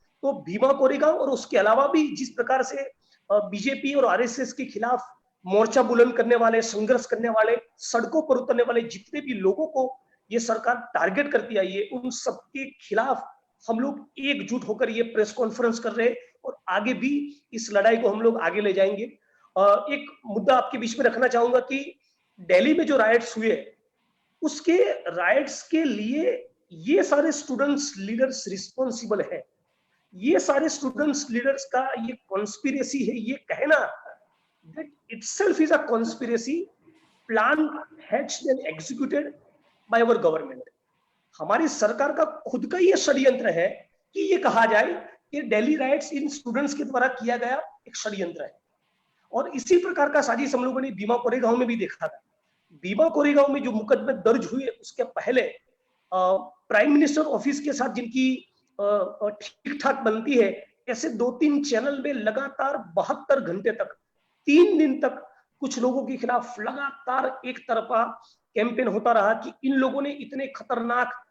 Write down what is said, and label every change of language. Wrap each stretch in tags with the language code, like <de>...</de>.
<hi>तो भीमा कोरेगांव और उसके अलावा भी जिस प्रकार से बीजेपी और आरएसएस के खिलाफ मोर्चा बुलंद करने वाले, संघर्ष करने वाले, सड़कों पर उतरने वाले जितने भी लोगों को ये सरकार टारगेट करती आई है, उन सबके खिलाफ हम लोग एकजुट होकर ये प्रेस कॉन्फ्रेंस कर रहे हैं और आगे भी इस लड़ाई को हम लोग आगे ले जाएंगे। एक मुद्दा आपके बीच में रखना चाहूंगा कि दिल्ली में जो राइट्स हुए, उसके राइट्स के लिए ये सारे स्टूडेंट्स लीडर्स रिस्पॉन्सिबल है। ये सारे स्टूडेंट्स लीडर्स का ये कॉन्स्पिरेसी है, ये कहना</hi> <en>that itself is a conspiracy planned, hatched and executed by our government।</en> <hi>हमारी सरकार का खुद का ये षड्यंत्र है कि ये कहा जाए कि दिल्ली राइट्स इन स्टूडेंट्स के द्वारा किया गया एक षड्यंत्र है। और इसी प्रकार का साजिश हम लोगों ने भीमा कोरेगांव में भी देखा था। भीमा कोरेगांव में जो मुकदमे दर्ज हुए, उसके पहले प्राइम मिनिस्टर ऑफिस के साथ जिनकी ठीक ठाक बनती है, ऐसे 2-3 चैनल में लगातार 72 घंटे तक, 3 दिन तक कुछ लोगों के खिलाफ लगातार एक तरफा कैंपेन होता रहा कि इन लोगों ने इतने खतरनाक</hi>